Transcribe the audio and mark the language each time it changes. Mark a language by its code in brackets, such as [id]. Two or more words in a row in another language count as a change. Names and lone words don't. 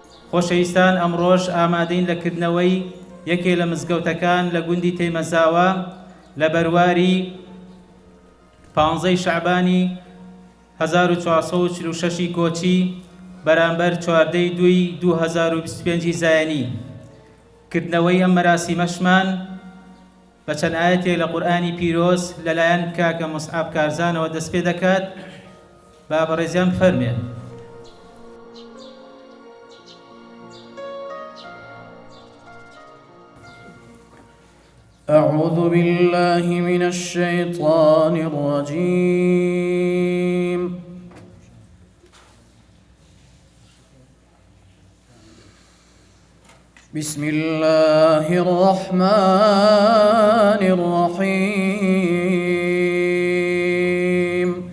[ckb] خۆشەویستان ئەمڕۆژ ئامادەین لەکردنەوەی یەکێ لە مزگەوتەکان لە گوندی تێمەزاوە لە بەرواری 15 شەعبانی 1446 کۆچی بەرامبەر 14 دوی 2025 زایانی. کردنەوەی ئەم مەراسیمەشمان بە چەند ئاەتێک لە قورئانی پیرۆز لەلایەن کاکە موسعاب کارزانەوە دەست پێ دەکات. با بەڕێزیان بفەرمێن. [ar] أعوذ بالله من الشيطان الرجيم. بسم الله الرحمن الرحيم.